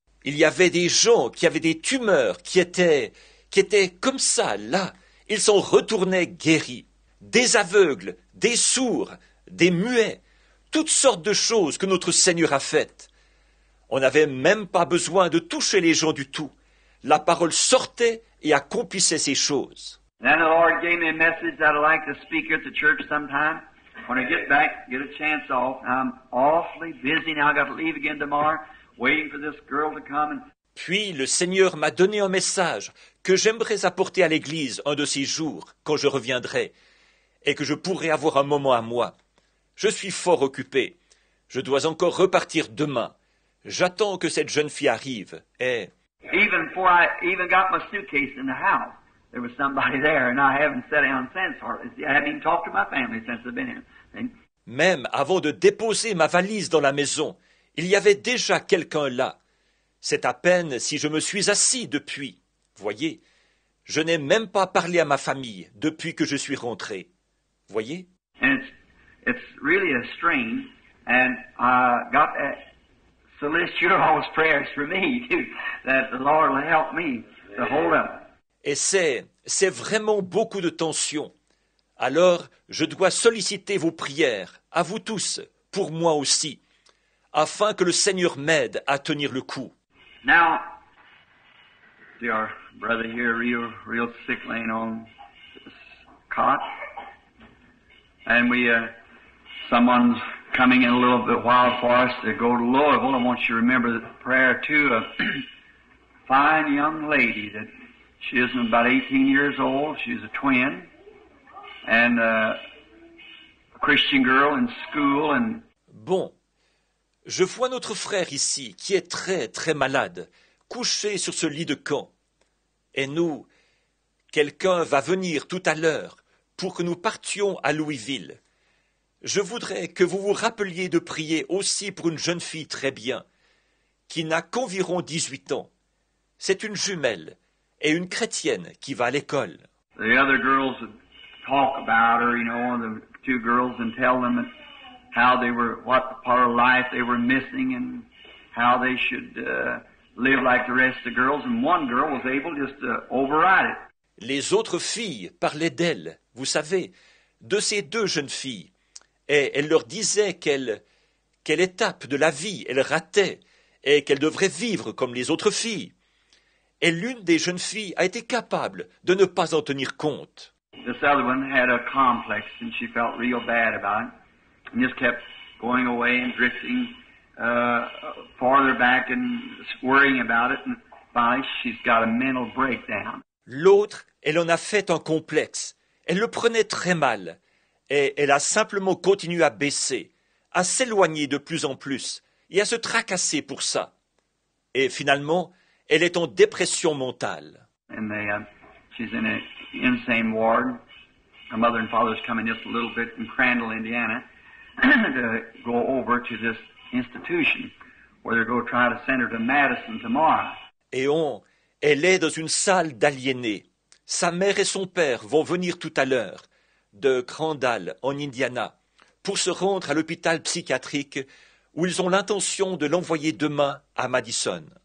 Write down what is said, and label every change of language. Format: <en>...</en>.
<fr>Il y avait des gens qui avaient des tumeurs, qui étaient comme ça, là. Ils s'en retournaient guéris. Des aveugles, des sourds, des muets, toutes sortes de choses que notre Seigneur a faites. On n'avait même pas besoin de toucher les gens du tout. La parole sortait et accomplissait ces choses.</fr> <en>Then the Lord gave me a message that I'd like to speak at the church sometime. When I get back, get a chance off. I'm awfully busy now. I got to leave again tomorrow, waiting for this girl to come.</en> <fr>Puis le Seigneur m'a donné un message que j'aimerais apporter à l'Église un de ces jours, quand je reviendrai, et que je pourrai avoir un moment à moi. Je suis fort occupé. Je dois encore repartir demain. J'attends que cette jeune fille arrive, et...</fr> <en>Even before I even got my suitcase in the house, there was somebody there, and I haven't sat down since. I haven't even talked to my family since I've been here. And</en> <fr>même avant de déposer ma valise dans la maison, il y avait déjà quelqu'un là. C'est à peine si je me suis assis depuis. Voyez, je n'ai même pas parlé à ma famille depuis que je suis rentré. Voyez?</fr> <en>And it's really a strain, and I got that solicit your all's prayers for me too, that the Lord will help me to hold up.</en> <fr>Et c'est vraiment beaucoup de tension. Alors, je dois solliciter vos prières, à vous tous, pour moi aussi, afin que le Seigneur m'aide à tenir le coup.</fr> <en>Now, see our brother here, real sick, laying on this cot, and someone's coming in a little bit while for us to go to Louisville. I want you to remember the prayer too of a fine young lady that she is about 18 years old. She's a twin, and a Christian girl in school, and</en> <fr>bon. Je vois notre frère ici, qui est très, très malade, couché sur ce lit de camp. Et nous, quelqu'un va venir tout à l'heure pour que nous partions à Louisville. Je voudrais que vous vous rappeliez de prier aussi pour une jeune fille très bien, qui n'a qu'environ 18 ans. C'est une jumelle et une chrétienne qui va à l'école.</fr> <en>the other girls talk about her, the two girls, and tell them how they were, what part of life they were missing, and how they should live like the rest of the girls. And one girl was able just to override it.</en> <fr>Les autres filles parlaient d'elle, vous savez, de ces deux jeunes filles, et elle leur disait quelle étape de la vie elle ratait, et qu'elle devrait vivre comme les autres filles. Et l'une des jeunes filles a été capable de ne pas en tenir compte.</fr> <en>This other one had a complex, and she felt real bad about it, and just kept going away and drifting farther back and worrying about it, and finally she's got a mental breakdown.</en> <fr>L'autre, elle en a fait un complexe. Elle le prenait très mal, et elle a simplement continué à baisser, à s'éloigner de plus en plus, et à se tracasser pour ça. Et finalement, elle est en dépression mentale.</fr> <en>And she's in an insane ward. Her mother and father's coming just a little bit from Crandall, Indiana, to go over to this institution where they're going to try to send her to Madison tomorrow.</en> <fr>Et elle est dans une salle d'aliénés. Sa mère et son père vont venir tout à l'heure de Crandall, en Indiana, pour se rendre à l'hôpital psychiatrique où ils ont l'intention de l'envoyer demain à Madison.</fr>